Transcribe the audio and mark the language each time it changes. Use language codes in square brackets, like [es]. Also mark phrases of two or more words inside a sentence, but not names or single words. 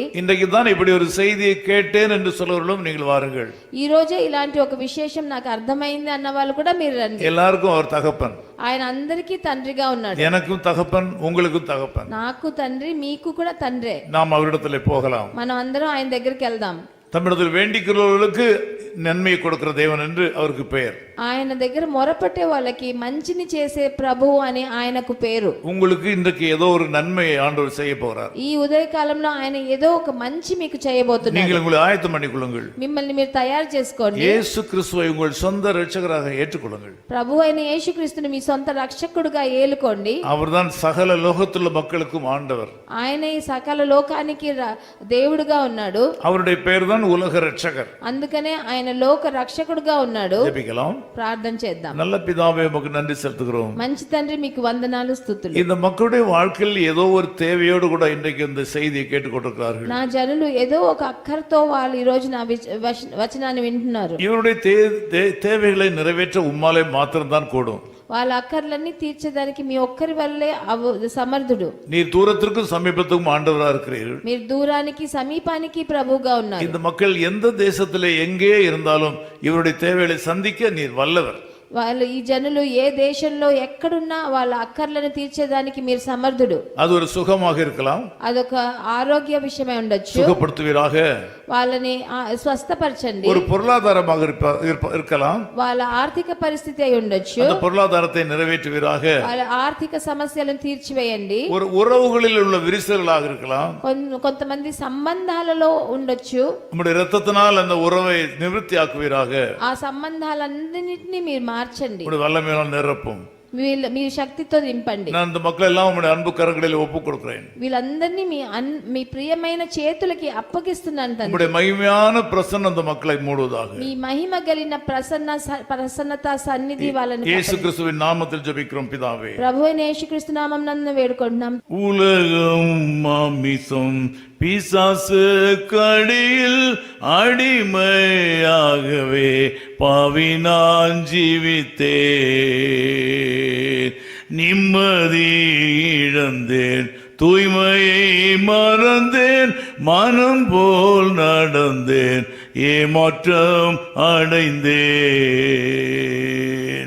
[ta] இன்றைக்கு தான் இப்படி ஒரு செய்தியை கேட்டேன் என்று சொல்றவர்களும் நீங்கள் வாருங்கள். [te] ఈ రోజే ఇలాంటి ఒక విశేషం నాకు అర్థమైంది అన్న వాళ్ళు కూడా మీరు రండి. [ta] எல்லாருக்கும் அவர் தகப்பன். [te] ఆయన అందరికీ తండ్రిగా ఉన్నాడు. [ta] எனக்கும் தகப்பன், உங்களுக்கும் தகப்பன். [te] నాకు తండ్రి, మీకు కూడా తండ్రే. [ta] நாம் அவரிடத்திலே போகலாம். [te] మనం అందరం ఆయన దగ్గరికి వెళ్దాం. [ta] தம்மிடத்தில் வேண்டிக்கிறவர்களுக்கு நன்மையை கொடுக்கிற தேவன் என்று அவருக்கு பெயர். [te] ఆయన దగ్గర మొరపెట్టే వాళ్ళకి మంచిని చేసే ప్రభువు అని ఆయనకు పేరు. [ta] உங்களுக்கு இன்றைக்கு ஏதோ ஒரு நன்மையை ஆண்டவர் செய்ய போறார். [te] ఈ ఉదయకాలంలో ఆయన ఏదో ఒక మంచి మీకు చేయబోతున్నారు. [ta] நீங்கள் உங்களை ஆயத்தம் பண்ணிக்கொள்ளுங்கள். [te] మిమ్మల్ని మీరు తయారు చేసుకోండి. [ta] இயேசு கிறிஸ்துவை உங்கள் சொந்த இரட்சகராக ஏற்றுக்கொள்ளுங்கள். [te] ప్రభువు అయిన యేసుక్రీస్తుని మీ సొంత రక్షకుడుగా ఏలుకోండి. [ta] அவர்தான் சகல லோகத்துள்ள மக்களுக்கும் ஆண்டவர். [te] ఆయన ఈ సకల లోకానికి దేవుడుగా ఉన్నాడు. [ta] அவருடைய பெயர் தான் இருக்கிறான் உலக ரட்சகர். [te] అందుకనే ఆయన లోక రక్షకుడుగా ఉన్నాడు. [ta] ஜெபிக்கலாம். [te] ప్రార్థన చేద్దాం. [ta] நல்ல பிதாவே உமக்கு நன்றி செலுத்துகிறோம். [te] మంచి తండ్రి మీకు వందనాలు స్తుతులు. [ta] இந்த மக்களுடைய வாழ்க்கையில் ஏதோ ஒரு தேவையோடு கூட இன்றைக்கு இந்த செய்தியை கேட்டுக்கொண்டிருக்கிறார்கள். [te] నా జనులు ఏదో ఒక అక్కరతో వాళ్ళు ఈ రోజు నా వచనాన్ని వింటున్నారు. [ta] இவருடைய தேவைகளை நிறைவேற்ற உம்மாலே மாத்திரம்தான் கூடும். [te] వాళ్ళ అక్కర్లన్నీ తీర్చడానికి మీ ఒక్కరి వల్లే సమర్థుడు. [ta] நீர் தூரத்திற்கும் சமீபத்துக்கும் ஆண்டவராக இருக்கிறீர்கள். [te] మీరు దూరానికి సమీపానికి ప్రభువుగా ఉన్నారు. [ta] இந்த மக்கள் எந்த தேசத்திலே எங்கே இருந்தாலும் இவருடைய தேவைகளை சந்திக்க நீர் வல்லவர். [te] వాళ్ళు ఈ జనులు ఏ దేశంలో ఎక్కడున్నా వాళ్ళ అక్కర్లను తీర్చేదానికి మీరు సమర్థుడు. [ta] அது ஒரு சுகமாக இருக்கலாம். [te] అదొక ఆరోగ్య విషయమై ఉండొచ్చు. [ta] சுகப்படுத்துவீராக. [te] వాళ్ళని స్వస్థపరచండి. [ta] ஒரு பொருளாதாரமாக இருக்கலாம். [te] వాళ్ళ ఆర్థిక పరిస్థితి అయి ఉండొచ్చు. [ta] அந்த பொருளாதாரத்தை நிறைவேற்றுவீராக. [te] వాళ్ళ ఆర్థిక సమస్యలను తీర్చివేయండి. [ta] ஒரு உறவுகளில் உள்ள விரிசல்களாக இருக்கலாம். [te] కొంతమంది సంబంధాలలో ఉండొచ్చు. [ta] நம்முடைய இரத்தத்தினால் அந்த உறவை நிவர்த்தியாக்குவீராக. [te] ఆ సంబంధాలన్నింటినీ మీరు మార్చండి. [ta] உம்முடைய வல்லமையால் நிரப்பும். [te] మీరు శక్తితో నింపండి. [ta] நான் இந்த மக்கள் எல்லாம் உம்முடைய அன்பு கரங்களில் ஒப்புக் கொடுக்கிறேன். [te] వీళ్ళందరినీ మీ ప్రియమైన చేతులకి అప్పగిస్తున్నాను తండ్రి. [ta] உம்முடைய மகிமையான பிரசன்னம் அந்த மக்களை மூடுவதாக. [te] మీ మహిమ కలిగిన ప్రసన్నత సన్నిధి వాళ్ళని [ta] இயேசு கிறிஸ்துவின் நாமத்தில் ஜெபிக்கிறோம் பிதாவே. [te] ప్రభువైన యేసుక్రీస్తు నామమునందు వేడుకుంటున్నాం. [ta] உலகம் மாமிசம் பிசாசு கடியில் அடிமையாகவே பாவி நான் ஜீவித்தேன். நிம்மதி இழந்தேன், தூய்மையை மறந்தேன், மனம் போல் நடந்தேன், ஏமாற்றம் அடைந்தேன்.